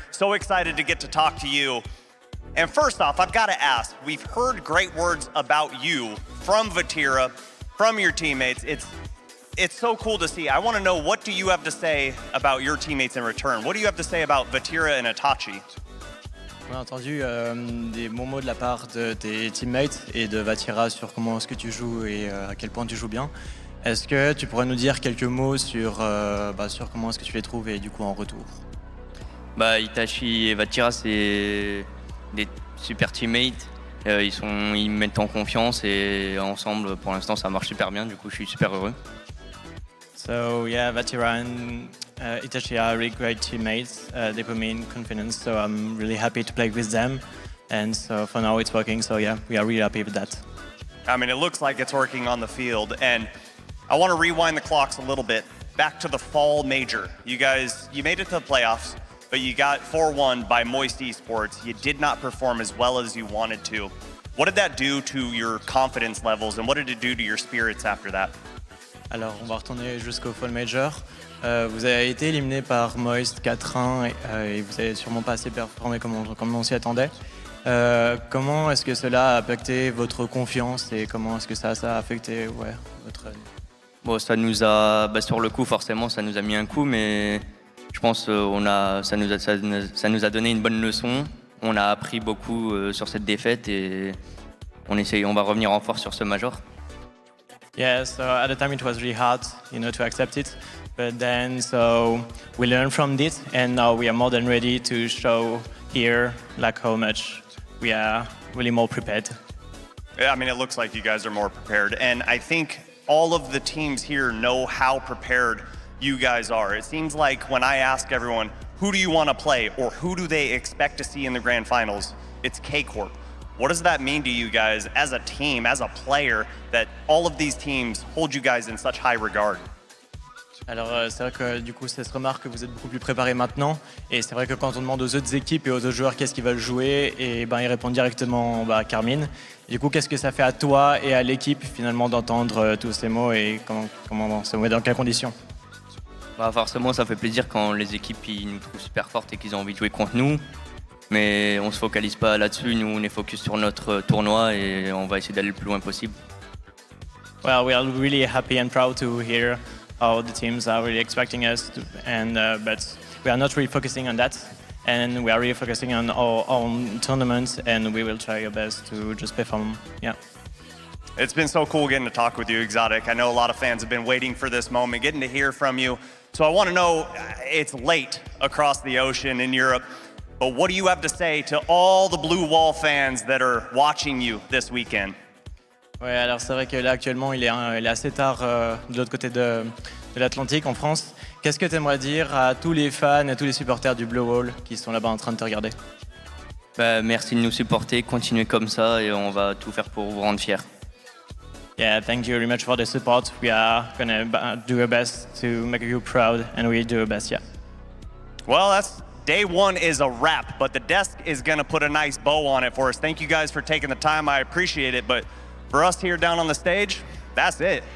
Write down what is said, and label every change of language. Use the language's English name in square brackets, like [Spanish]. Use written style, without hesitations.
[English] So excited to get to talk to you. And first off, I've got to ask, we've heard great words about you from Vatira, from your teammates. It's so cool to see. I want to know, what do you have to say about your teammates in return? What do you have to say about Vatira and Itachi? [French] On a entendu des bons mots de la part de tes teammates et de Vatira sur comment est-ce que tu joues et à quel point tu joues bien. Est-ce que tu pourrais nous dire quelques mots sur comment est-ce que tu les trouves et du coup en retour? Bah, Itachi et Vatira, c'est des super teammates. Ils me mettent en confiance et ensemble, pour l'instant, ça marche super bien. Du coup, je suis super heureux. [English] So yeah, Vatira and Itachi are really great teammates. They put me in confidence, so I'm really happy to play with them. And so for now it's working, so yeah, we are really happy with that. I mean, it looks like it's working on the field. And I want to rewind the clocks a little bit. Back to the fall major. You guys, you made it to the playoffs, but you got 4-1 by Moist Esports. You did not perform as well as you wanted to. What did that do to your confidence levels, and what did it do to your spirits after that? [French] Alors on va retourner jusqu'au Fall Major. Vous avez été éliminé par Moist 4-1 et vous avez sûrement pas assez performé comme on s'y attendait. Comment est-ce que cela a impacté votre confiance et comment est-ce que ça a affecté votre... Bon, ça nous a, sur le coup, forcément, ça nous a mis un coup, mais je pense ça nous a donné une bonne leçon. On a appris beaucoup sur cette défaite et on va revenir en force sur ce major. [English] Yeah, so at the time it was really hard, to accept it. But then, so we learned from it, and now we are more than ready to show here, how much we are really more prepared. Yeah, I mean, it looks like you guys are more prepared, and I think all of the teams here know how prepared you guys are. It seems like when I ask everyone, who do you want to play, or who do they expect to see in the grand finals, it's KCorp. What does that mean to you guys as a team, as a player, that all of these teams hold you guys in such high regard? [French] Alors c'est vrai que du coup ça se remarque que vous êtes beaucoup plus préparés maintenant et c'est vrai que quand on demande aux autres équipes et aux autres joueurs qu'est-ce qu'ils veulent jouer et ils répondent directement Carmine. Du coup qu'est-ce que ça fait à toi et à l'équipe finalement d'entendre tous ces mots et comment ça met dans quelles conditions? Forcément ça fait plaisir quand les équipes ils nous trouvent super fortes et qu'ils ont envie de jouer contre nous. Mais on se focalise pas là-dessus, nous on est focus sur notre tournoi et on va essayer d'aller le plus loin possible. [English] Well, we are really happy and proud to hear how the teams are really expecting us but we are not really focusing on that and we are really focusing on our own tournaments and we will try our best to just perform. Yeah. It's been so cool getting to talk with you, Exotic. I know a lot of fans have been waiting for this moment, getting to hear from you. So I want to know, it's late across the ocean in Europe. But what do you have to say to all the Blue Wall fans that are watching you this weekend? [French] Ouais, alors c'est vrai que là actuellement il est assez tard de l'autre côté de l'Atlantique en France. Qu'est-ce que tu aimerais dire à tous les fans et tous les supporters du Blue Wall qui sont là-bas en train de te regarder? Merci de nous supporter, continuez comme ça et on va tout faire pour vous rendre fiers. [English] Yeah, thank you very much for the support. We are gonna do our best to make you proud and we do our best, yeah. Well, Day one is a wrap, but the desk is going to put a nice bow on it for us. Thank you guys for taking the time. I appreciate it. But for us here down on the stage, that's it.